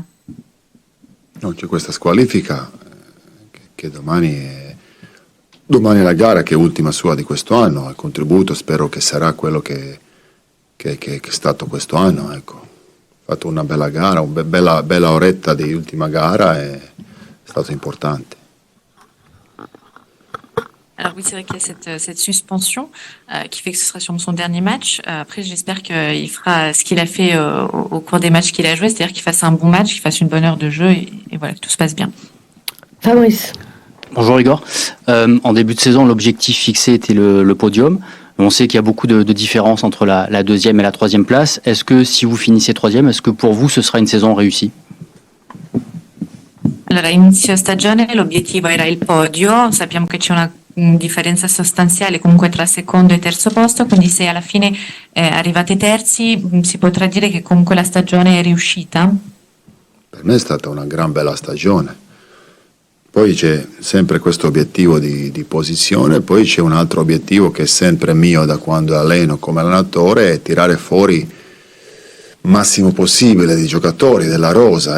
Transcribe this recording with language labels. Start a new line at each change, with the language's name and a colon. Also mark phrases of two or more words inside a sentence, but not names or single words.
Italian: No, c'è questa squalifica che domani è la gara che è ultima sua di questo anno, il contributo spero che sarà quello che è stato questo anno, ecco. Ha fatto una bella gara, una bella oretta di ultima gara e è stato importante.
French: Alors oui, c'est vrai qu'il y a cette suspension qui fait que ce sera sûrement son dernier match. Après, j'espère qu'il fera ce qu'il a fait au cours des matchs qu'il a joué, c'est-à-dire qu'il fasse un bon match, qu'il fasse une bonne heure de jeu et voilà, que tout se passe bien. Fabrice. Bonjour Igor. En début de saison, l'objectif fixé était le podium. On sait qu'il y a beaucoup de différences entre la deuxième et la troisième place. Est-ce que si vous finissez troisième, est-ce que pour vous ce sera une saison réussie?
Italian: Allora, inizio stagione l'obiettivo era il podio, sappiamo che c'è una differenza sostanziale comunque tra secondo e terzo posto, quindi se alla fine arrivate terzi si potrà dire che comunque la stagione è riuscita? Per me è stata una gran bella stagione. Poi c'è sempre questo obiettivo di posizione, poi c'è un altro obiettivo che è sempre mio da quando alleno come allenatore, è tirare fuori il massimo possibile di giocatori della rosa.